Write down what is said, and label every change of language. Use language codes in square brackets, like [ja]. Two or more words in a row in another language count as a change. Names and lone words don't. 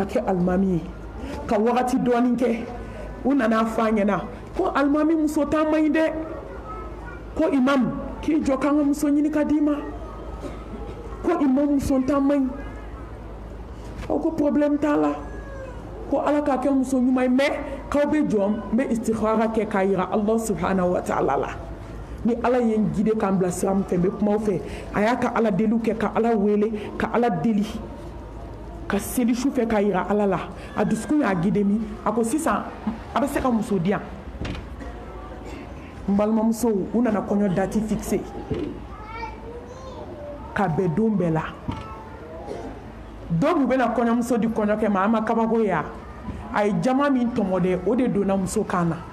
[bm] kɛ alimami ye ka wagati dɔɔni kɛ u nana fɔ a ɲɛna ko alimami muso t'an man ɲi dɛ ko imam k'i jɔ k'an ka muso ɲini ka d'i ma ko imam muso t'an man ɲi ko problème t'a la ko ala k'a kɛ muso ɲuman ye mais k'aw bɛ jɔ n bɛ istikhara kɛ k'a yira [ar] الله سبحانه وتعالى [bm] la ni ala ye n guider k'an bila sira min fɛ n bɛ kuma aw fɛ a y'a ka ala deliw kɛ ka ala wele ka ala deli ka seli su fɛ k'a yira ala la a dusukun y'a guider min a ko sisan a bɛ se ka muso di yan n balimamusow u nana kɔɲɔ [fr] date fixé [bm] ka bɛn don bɛɛ la dɔw bɛna kɔɲɔmuso di kɔɲɔkɛ ma a ma kabako ye a ye jama min tɔmɔ dɛ o de donna muso kan na